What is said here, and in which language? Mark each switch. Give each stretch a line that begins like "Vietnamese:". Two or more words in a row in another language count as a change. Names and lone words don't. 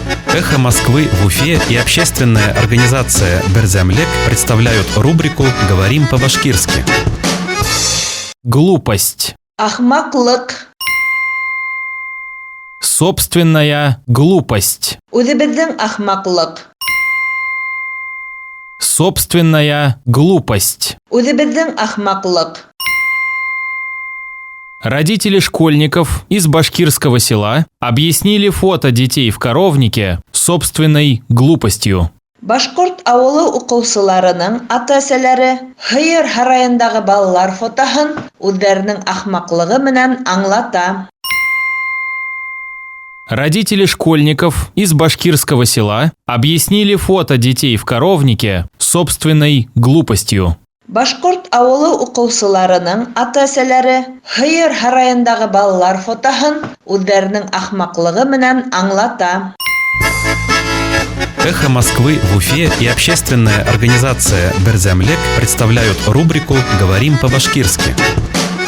Russian: «Эхо Москвы» в Уфе и общественная организация «Берзямлек» представляют рубрику «Говорим по-башкирски». Глупость.
Bashkir: Ахмаклык.
Russian: Собственная глупость.
Bashkir: Үзебезнең ахмаклык.
Russian: Собственная глупость.
Bashkir: Үзебезнең ахмаклык.
Russian: Родители школьников из башкирского села объяснили фото детей в коровнике собственной глупостью.
Bashkir: Башкорт авылы укучыларының ата-әсәләре һыер һарайындагы балалар фотоһын үзләренең ахмаклыгы менән аңлата.
Russian: Родители школьников из башкирского села объяснили фото детей в коровнике собственной глупостью.
Bashkir: Башкорт авылы укучыларының ата-әсәләре һыер һарайындагы балалар фотоһын үзләренең ахмаклыгы менән аңлата.
Russian: «Эхо Москвы» в Уфе и общественная организация «Берзямлек» представляют рубрику «Говорим по-башкирски».